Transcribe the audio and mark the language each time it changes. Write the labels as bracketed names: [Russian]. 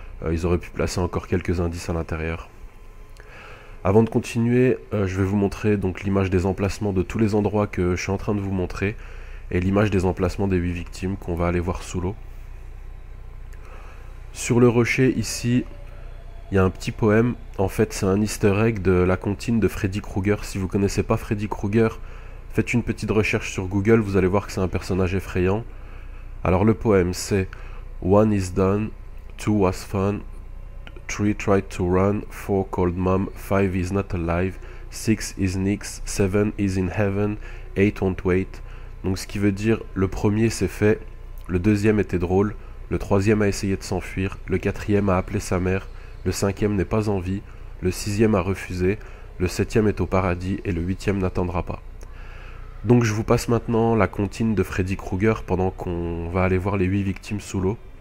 [French] Ils auraient pu placer encore quelques indices à l'intérieur. Avant de continuer, je vais vous montrer donc l'image des emplacements de tous les endroits que je suis en train de vous montrer et l'image des emplacements des 8 victimes qu'on va aller voir sous l'eau. Sur le rocher ici, il y a un petit poème. En fait c'est un easter egg de la comptine de Freddy Krueger. Si vous ne connaissez pas Freddy Krueger, faites une petite recherche sur Google, vous allez voir que c'est un personnage effrayant. Alors le poème c'est [English] One is done, 2 was fun, 3 tried to run, 4 called mom, 5 is not alive, 6 is nix, 7 is in heaven, 8 won't wait. [French] Donc ce qui veut dire le premier c'est fait, le deuxième était drôle, le troisième a essayé de s'enfuir, le quatrième a appelé sa mère, le cinquième n'est pas en vie, le sixième a refusé, le septième est au paradis et le huitième n'attendra pas. Donc je vous passe maintenant la comptine de Freddy Krueger pendant qu'on va aller voir les 8 victimes sous l'eau.